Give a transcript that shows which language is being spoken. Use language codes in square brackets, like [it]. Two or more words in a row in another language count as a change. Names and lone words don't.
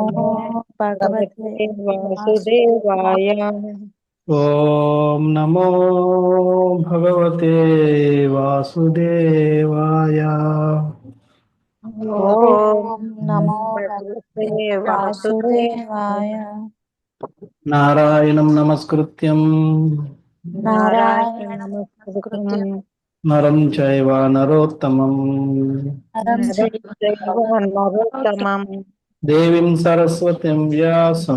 [sa] భగవతే భగవతే వాసుదేవాయ. వాసుదేవాయ. ఓం నమో భగవతే వాసుదేవాయ. ఓం ఓం నమో భగవతే భగవతే వాసుదేవాయ. వాసుదేవాయ. నారాయణం నమస్కృత్యం నారాయణ నారాయణం నమస్కృతం నమస్కృత్యం నరం చైవ నరోత్తమం నరం నరం చైవ చైవ నరోత్తమం దేవీం సరస్వతిం వ్యాసం